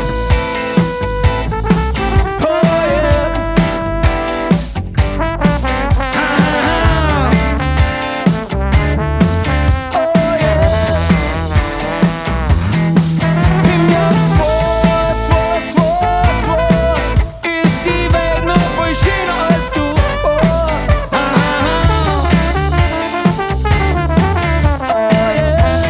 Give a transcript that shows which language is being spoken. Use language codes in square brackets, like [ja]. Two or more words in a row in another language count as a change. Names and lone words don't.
[en] Oh yeah. Ha, ha, ha. Oh yeah. [de] Im Jahr 2222 ist die Welt noch voll schöner als zuvor. Ha, ha, ha. [en] Oh yeah.